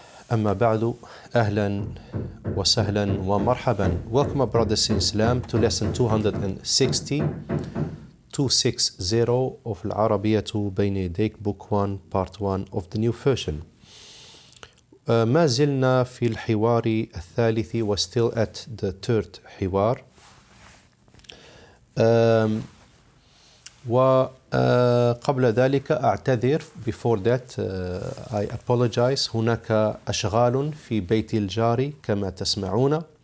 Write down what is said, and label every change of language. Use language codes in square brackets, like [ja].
[ar] أما بعد أهلا وسهلا ومرحبا. [en] Welcome my brothers in Islam to lesson 260 of Arabiyyah Bayna Yadayk book 1 part 1 of the new version. [ar] ما زلنا في الحوار الثالث. [en] We're still at the third حوار. [ar] وقبل ذلك أعتذر [en] before that I apologize. [ar] هناك أشغال في بيت الجار كما تسمعون.